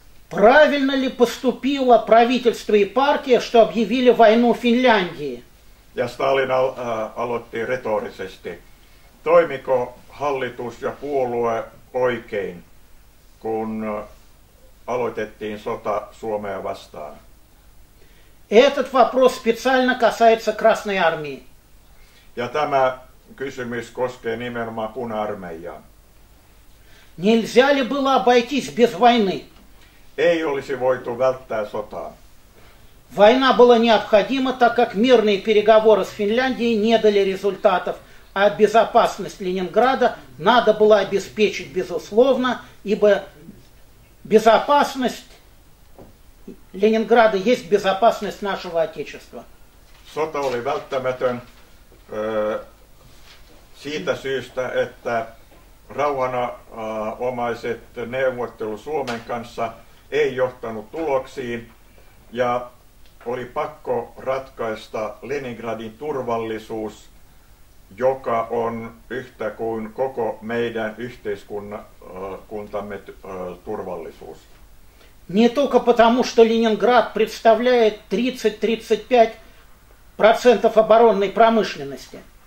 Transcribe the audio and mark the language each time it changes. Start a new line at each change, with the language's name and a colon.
Russian: Правильно ли поступило правительство и партия, что объявили войну Финляндии?
Finnish: Ja Stalin aloitti retorisesti. Toimiko hallitus ja puolue oikein, kun aloitettiin sota Suomea vastaan?
Russian: Этот вопрос специально касается Красной Армии.
Finnish: Ja tämä kysymys koskee nimenomaan Puna-armeijaa.
Russian: Нельзя ли было обойтись без войны?
Finnish: Ei olisi voitu välttää sotaa.
Russian: Война была необходима, так как мирные переговоры с Финляндией не дали результатов, а безопасность Ленинграда надо было обеспечить безусловно, ибо безопасность Ленинграда есть безопасность нашего Отечества.
Finnish: Sota oli välttämätön siitä syystä, että rauhanomaiset neuvottelut Suomen kanssa ei johtanut tuloksiin ja oli pakko ratkaista Leningradin turvallisuus, joka on yhtä kuin koko meidän yhteiskuntamme turvallisuus.
Russian: Не только потому, что Ленинград представляет 30-35% оборонной промышленности.